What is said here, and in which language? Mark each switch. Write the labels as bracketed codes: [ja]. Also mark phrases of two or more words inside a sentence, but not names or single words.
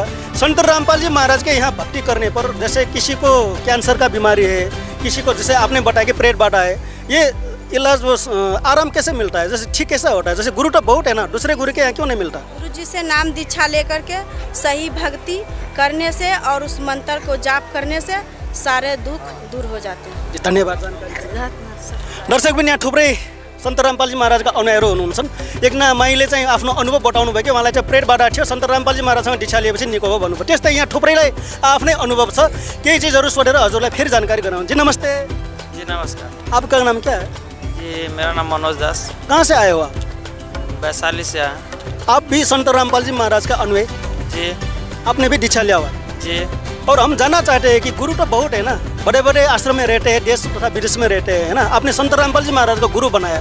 [hi] संत रामपाल जी महाराज के यहाँ भक्ति करने पर जैसे किसी को कैंसर का बीमारी है, किसी को जैसे आपने बताया कि प्रेत बाधा है, ये इलाज वो आराम कैसे मिलता है, जैसे ठीक कैसा होता है? जैसे गुरु तो बहुत है ना, दूसरे गुरु के यहाँ क्यों नहीं मिलता? गुरु जी से नाम दीक्षा लेकर के सही भक्ति करने से और उस मंत्र को जाप करने से सारे दुख दूर हो जाते हैं। धन्यवाद जानकारी। [ne] दर्शक पनि यहाँ थुप्रै सन्त रामपालजी महाराजका अनुयायीहरू हुनुहुन्छन्। एकजना माईले चाहिँ आफ्नो अनुभव बताउनु भयो कि उहाँलाई चाहिँ प्रेत बाधा थियो, सन्त रामपालजी महाराजसँग दीक्षा लिएपछि निको भयो भन्नुभयो। त्यस्तै यहाँ थुप्रैलाई आफ्नै अनुभव छ। केही चीजहरू सोधेर हजुरलाई फेरि जानकारी गराउँ। [hi] जी नमस्ते। जी नमस्कार। आपका नाम क्या है? जी मेरा नाम मनोज दास। कहाँ से आए हो आप? वैशाली से आए। आप भी संत रामपालजी महाराज का अनुयायी? जी। आपने भी दीक्षा लिया हुआ है? जी। और हम जानना चाहते हैं कि गुरु तो बहुत है ना, बड़े बड़े आश्रम में रहते हैं, देश तथा विदेश में रहते हैं, है ना, आपने संत रामपाल जी महाराज को गुरु बनाया।